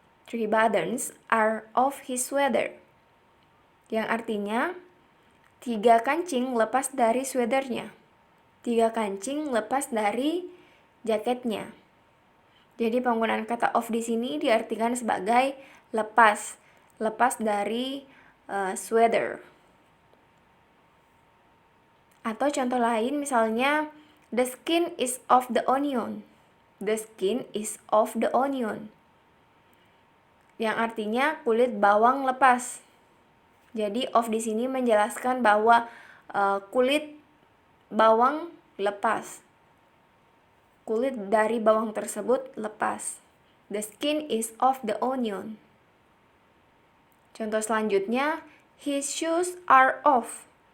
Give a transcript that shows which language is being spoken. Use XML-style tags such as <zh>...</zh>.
<en>3 buttons are off his sweater.</en> <id>Yang artinya, 3 kancing lepas dari sweaternya. 3 kancing lepas dari jaketnya. Jadi penggunaan kata off di sini diartikan sebagai lepas dari sweater. Atau contoh lain misalnya,</id> <en>the skin is off the onion. The skin is off the onion.</en> <id>Yang artinya kulit bawang lepas. Jadi off di sini menjelaskan bahwa kulit bawang lepas. Kulit dari bawang tersebut lepas.</id> <en>The skin is off the onion.</en> <id>Contoh selanjutnya,</id> <en>his shoes are off.</en>